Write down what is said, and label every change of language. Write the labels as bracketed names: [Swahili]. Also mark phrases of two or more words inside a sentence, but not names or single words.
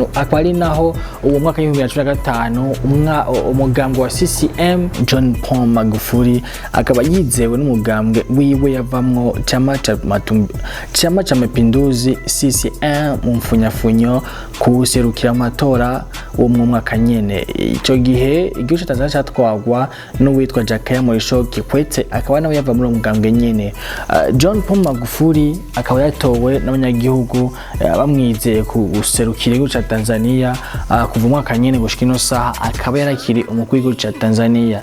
[Rundi] Akaba ari naho uwo mwaka wa 2015 umugambwe wa CCM John Pombe Magufuli akaba yizewe n'umugambwe wiwe yavamwo chama cha mapinduzi CCM mu mfunyafunyo kuserukira amatora wo mu mwaka nyene. Ico gihe igihugu ca Tanzania catwagwa n'uwitwa Jakaya Mrisho Kikwete akaba nawe yava muri umugambwe nyene. John Pombe Magufuli akaba yatowe n'abanyagihugu bamwizeye kuserukira igihugu ca Tanzania kuva umwaka nyene gushika ino saha akaba yarakiri umukuru w'igihugu ca Tanzania.